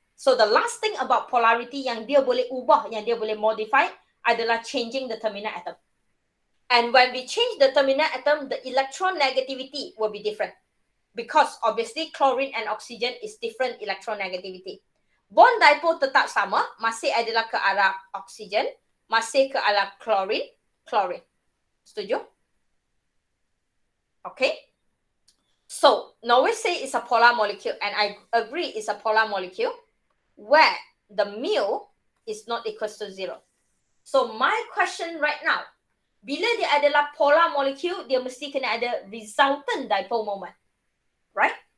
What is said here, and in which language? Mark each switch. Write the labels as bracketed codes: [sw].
[en] So the last thing about polarity [ms] yang dia boleh ubah, yang dia boleh modify adalah [en] changing the terminal atom. And when we change the terminal atom, the electron negativity will be different. Because obviously chlorine and oxygen is different electron negativity. [ms] Bond dipole tetap sama, masih adalah ke arah oxygen, masih ke arah chlorine. Setuju? Okay. [en] So, Norway say it's a polar molecule, and I agree it's a polar molecule, where the mu is not equal to 0. So, my question right now, [ms] bila dia adalah polar molecule, dia mesti kena ada resultant dipole moment. [en] Right?